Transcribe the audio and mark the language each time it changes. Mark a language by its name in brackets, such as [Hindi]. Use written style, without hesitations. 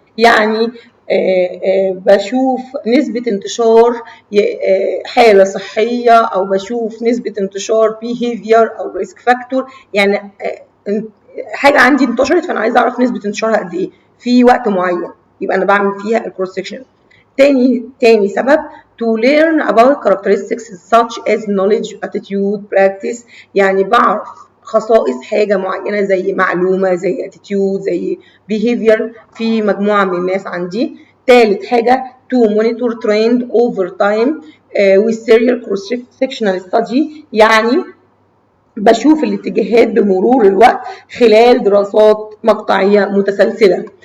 [Arabic] يعني بشوف نسبة انتشار حالة صحية أو بشوف نسبة انتشار behavior أو risk factor. يعني حاجة عندي انتشرت فأنا عايزة أعرف نسبة انتشارها قد إيه في وقت معين، يبقى أنا بعمل فيها الكروس سكشن. تاني سبب [English] to learn about characteristics such as knowledge, attitude, practice. [Arabic] يعني بعرف خصائص حاجة معينة زي معلومة زي attitude زي behavior في مجموعة من الناس عندي. تالت حاجه [English] to monitor trend over time with serial cross sectional study، [Arabic] يعني بشوف الاتجاهات بمرور الوقت خلال دراسات مقطعيه متسلسله.